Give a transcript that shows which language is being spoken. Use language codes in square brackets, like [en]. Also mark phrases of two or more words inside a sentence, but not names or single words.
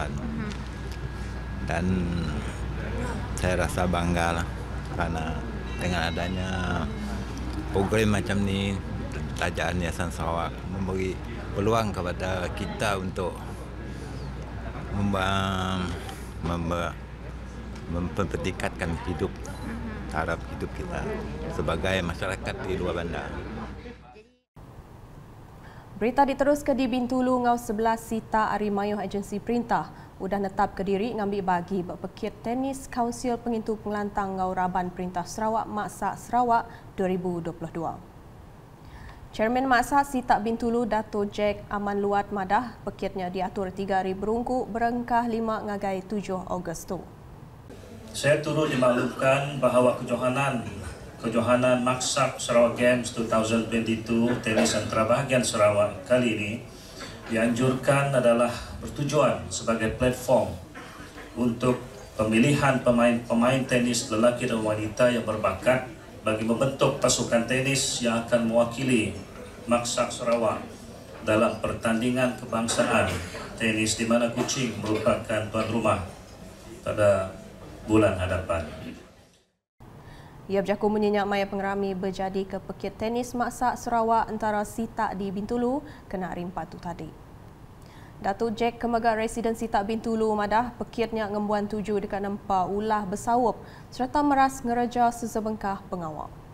[ms] Dan saya rasa bangga lah kerana dengan adanya program macam ni, Kerajaan Yayasan Sarawak memberi peluang kepada kita untuk mempertingkatkan hidup taraf hidup kita sebagai masyarakat di luar bandar. [iba] Berita diteruskan di Bintulu ngau 11 sita Ari Mayuh agensi perintah udah netap ke diri ngambil bagi berpekit tenis Kaunsil Pengintu Pengelantang ngau Raban Perintah Sarawak Maksak Sarawak 2022. Chairman Maksak Sita Bintulu Dato' Jack Aman Luat Madah pekitnya diatur 3 hari berungku berengkah 5 ngagai 7 Ogos tu. [ms] Saya turut dimaklumkan bahawa kejohanan Maksak Sarawak Games 2022 tenis antarabahgian Sarawak kali ini dianjurkan adalah bertujuan sebagai platform untuk pemilihan pemain tenis lelaki dan wanita yang berbakat bagi membentuk pasukan tenis yang akan mewakili Maksak Sarawak dalam pertandingan kebangsaan tenis di mana Kuching merupakan tuan rumah pada bulan hadapan. [iba] Ia berjaku menyenyak maya pengerami berjadi ke pekit tenis Maksak Sarawak antara Sita di Bintulu kena rimpat tu tadi. Datuk Jack Kemegak Residen Sita Bintulu Madah pekitnya ngembuan 7 dekat nempa ulah bersawup serta meras ngereja sesebengkah pengawal.